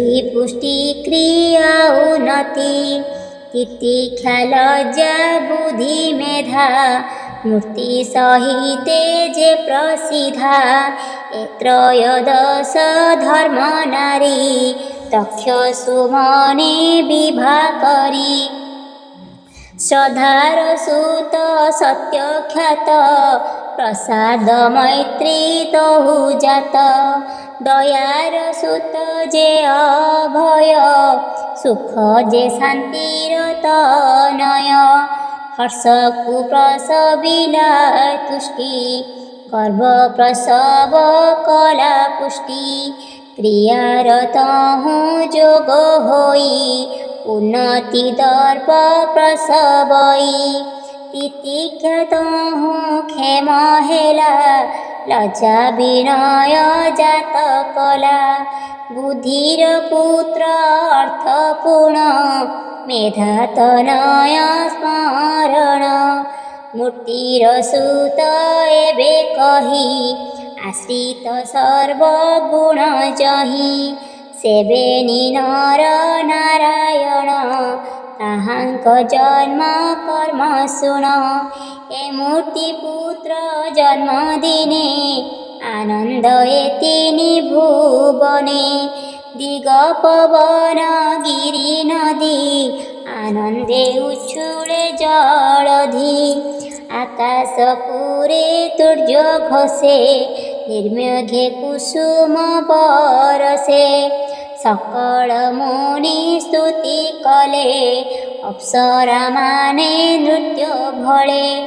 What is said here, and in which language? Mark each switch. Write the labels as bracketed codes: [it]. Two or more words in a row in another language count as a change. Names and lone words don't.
[or] ପୁଷ୍ଟି କ୍ରିୟା ଉନ୍ନତି ତିତିକ୍ଷା ଲଜ୍ଜା ବୁଦ୍ଧି ମେଧା ମୂର୍ତ୍ତି ସହିତେ ଯେ ପ୍ରସିଦ୍ଧା ଏ ତ୍ରୟୋଦଶ ଧର୍ମ ନାରୀ ଦକ୍ଷ ସୁମନେ ବିଭା କରି ଶ୍ରଦ୍ଧାର ସୁତ ସତ୍ୟ ଖ୍ୟାତ ପ୍ରସାଦ ମୈତ୍ରୀ ତହୁ ଜାତ ଦୟାର ସୁତ ଯେ ଅଭୟ ସୁଖ ଯେ ଶାନ୍ତିର ତନୟ ହର୍ଷକୁ ପ୍ରସବିଲା ତୁଷ୍ଟି ଗର୍ଭ ପ୍ରସବ କଲା ପୁଷ୍ଟି କ୍ରିୟାର ତହୁ ଯୋଗ ହୋଇ ଉନ୍ନତି ଦର୍ପ ପ୍ରସବଇ ତିତିକ୍ଷା ତହୁ କ୍ଷେମ ହେଲା ଲଜ୍ଜା ବିନୟ ଜାତ କଲା ବୁଦ୍ଧିର ପୁତ୍ର ଅର୍ଥପୂର୍ଣ୍ଣ ମେଧା ତନୟ ସ୍ମରଣ ମୂର୍ତ୍ତିର ସୁତ ଏବେ କହି ଆଶ୍ରିତ ସର୍ବଗୁଣ ଯହି ସେବେ ନର ନାରାୟଣ ତାହାଙ୍କ ଜନ୍ମ କର୍ମ ଶୁଣ ଏ ମୂର୍ତ୍ତି ପୁତ୍ର ଜନ୍ମ ଦିନେ ଆନନ୍ଦ ଏତିନି ଭୁବନେ ଦିଗ ପବନ ଗିରି ନଦୀ ଆନନ୍ଦେ ଉଚ୍ଛୁଳେ ଜଳଧି ଆକାଶ ପୁରେ ତୂର୍ଯ୍ୟ ଘୋଷେ ନିର୍ମେଘେ କୁସୁମ ବରଷେ ସକଳ ମୁନି ସ୍ତୁତି କଲେ ଅପ୍ସରା ମାନେ ନୃତ୍ୟ ଭଳେ